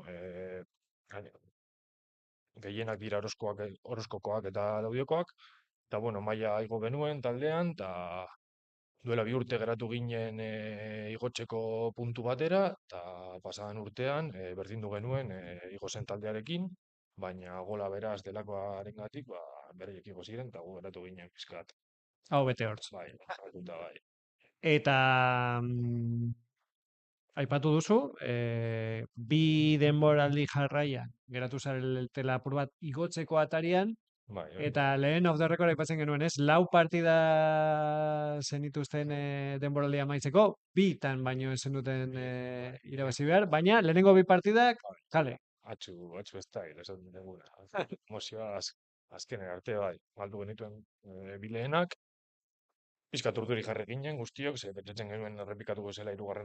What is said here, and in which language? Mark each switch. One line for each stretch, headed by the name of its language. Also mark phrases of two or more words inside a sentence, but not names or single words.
Basque: gehienak dira Orozkokoak eta Laudiokoak, eta, maila igo genuen taldean, eta duela 2 urte geratu ginen igotzeko puntu batera, eta pasadan urtean berdindu genuen igo zen taldearekin, baina gola beraz delakoarengatik, beraiek igo ziren, eta gu geratu ginen pizkat. Hau bete hortz. Bai, hartuta bai. Eta aipatu duzu, bi denboraldi jarraian, geratu zaretela apur bat igotzeko atarian, Bai, eta lehen
English: off the record
Basque: aipatzen genuen, ez? 4 partida zenituzten denboraldi amaitzeko, bitan baino ez zenuten irabazi behar, baina lehenengo bi partidak, kale. atxu ez da, esan duguna. Emozioa azkenen arte, bai. Galdu genituen bileenak, pizkat urduri jarri ginen guztiok, ze pentsatzen genuen errepikatuko zela 3.